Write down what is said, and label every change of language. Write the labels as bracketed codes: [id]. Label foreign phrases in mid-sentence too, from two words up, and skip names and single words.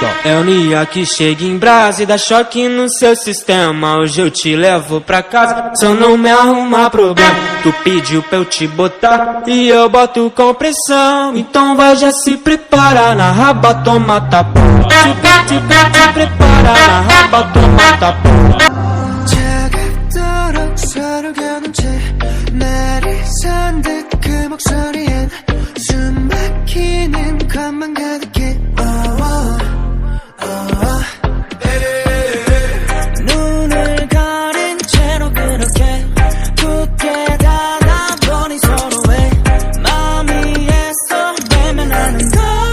[pt] É o Nia que chega em brasa e dá choque no seu sistema. Hoje eu te levo pra casa, se eu não me arrumar problema. Tu pediu pra eu te botar e eu boto com pressão. Então vai, já se prepara, na raba toma tapa. Se prepara, na raba toma tapa. [ko] 차갑도록 서로 겨눈 채 나를 선듯 그 목소리엔 숨 막히는 것만 가득해. 눈을 가린 채로 그렇게 굳게 닫아버린 서로의 마음이 애써 외면하는 걸.